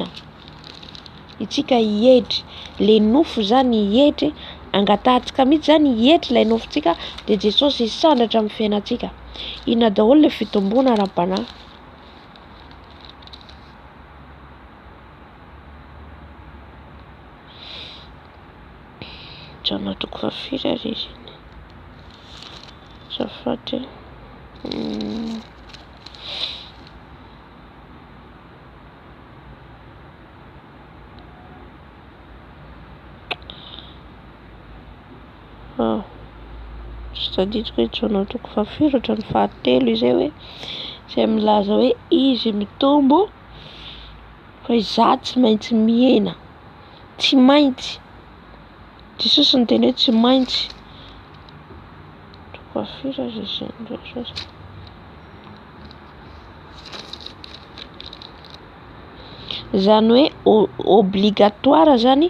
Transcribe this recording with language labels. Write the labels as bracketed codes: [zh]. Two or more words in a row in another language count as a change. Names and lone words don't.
[mg] Itsika hietry le nofo zany hietry angatahantsika mihitsy zany hietry ilay nofontsika de Jesosy hisandratra amin'ny fiainantsika. Inona daholo le fitomboana ara-panahy? Jaona toko 4 Zafady. [fr] C'est-à-dire que [mg] Jaona toko 4 hatrany 7 izay hoe zay milaza hoe izy mitombo fa izaho tsy maintsy miena, tsy maintsy. Jesosy niteny hoe tsy maintsy. Toko 4 zany hoe obligatoire zany.